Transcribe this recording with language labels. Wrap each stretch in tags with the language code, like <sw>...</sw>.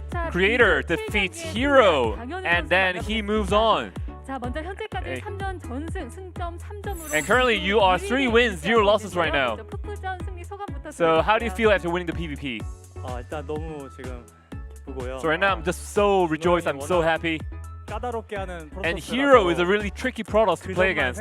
<en>Creator defeats Hero, and then he moves on.</en> <ko>자, 먼저 현재까지 3전 전승, 승점 3점으로.</ko> <en>And currently you are 3 wins, 0 losses right now.</en> <ko>푸푸전 승리 소감부터.</ko> <en>So how do you feel after winning the PvP?</en> <ko>일단 너무 지금 기쁘고요.</ko> <en>So right now I'm just so rejoiced. I'm so happy.</en> <ko>까다롭게 하는</ko> <en>And Hero is a really tricky Protoss to play against.</en>